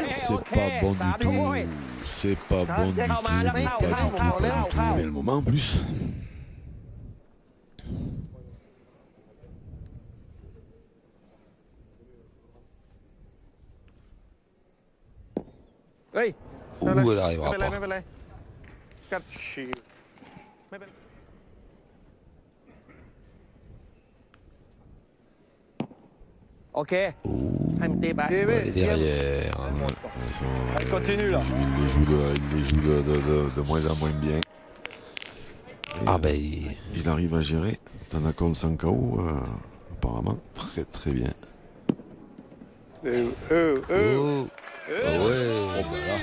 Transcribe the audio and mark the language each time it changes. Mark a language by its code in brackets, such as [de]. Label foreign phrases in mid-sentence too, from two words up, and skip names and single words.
[fr] c'est pas bon du tout. C'est pas bon du tout. Pas du tout. Mais le moment en plus. Oui. Ouh, elle arrivera pas. [th] ไม่เป็นไรกัดฉีกไม่เป็น โอเค ให้มันตีไป [fr] Elle est derrière. Allez, continue là. Il les joue de moins en moins bien. Ah ben, Il arrive à gérer. Tanakon sans KO, apparemment, très très bien. oh. Ah ouais. Oh ben là.